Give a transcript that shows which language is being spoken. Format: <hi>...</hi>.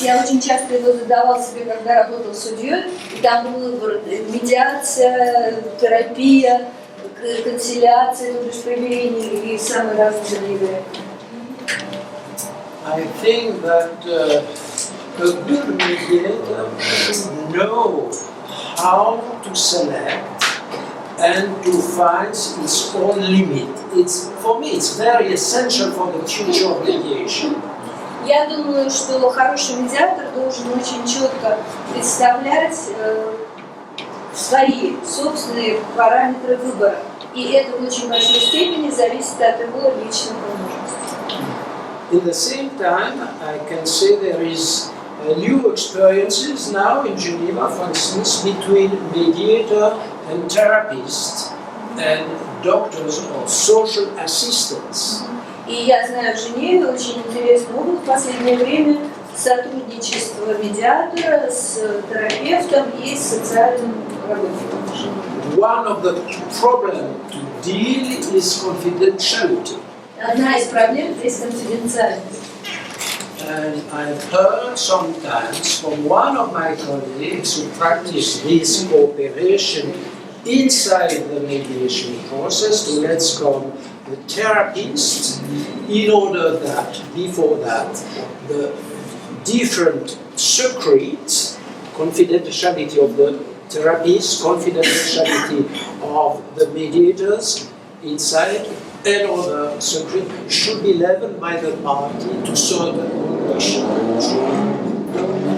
<ru>Я очень часто его задавал себе, когда работал судьей. И там был выбор: медиация, терапия, консилиация, то есть примирение и самые разные другие.</ru> <en>I think that a good mediator should know how to select and to find its own limit. For me, it's very essential for the future of mediation.</en> <ru>Я думаю, что хороший медиатор должен очень четко представлять свои собственные параметры выбора. И это в очень большой степени зависит от его личных возможностей.</ru> <en>At the same time, I can say there is new experiences now in Geneva, for instance, between mediator and therapist and doctors or social assistants.</en> <ru>И я знаю, в Женеве очень интересный опыт в последнее время сотрудничество медиатора с терапевтом и с социальным работником.</ru> <en>One of the problems to deal is confidentiality.</en> <ru>Одна из проблем здесь конфиденциальность.</ru> <en>And I've heard sometimes from one of my colleagues who practice this cooperation inside the mediation process to let's come the therapist, in order that, before that, the different secrets, confidentiality of the therapist, confidentiality of the mediators inside, and other secrets should be leveled by the party to certain conditions.</en>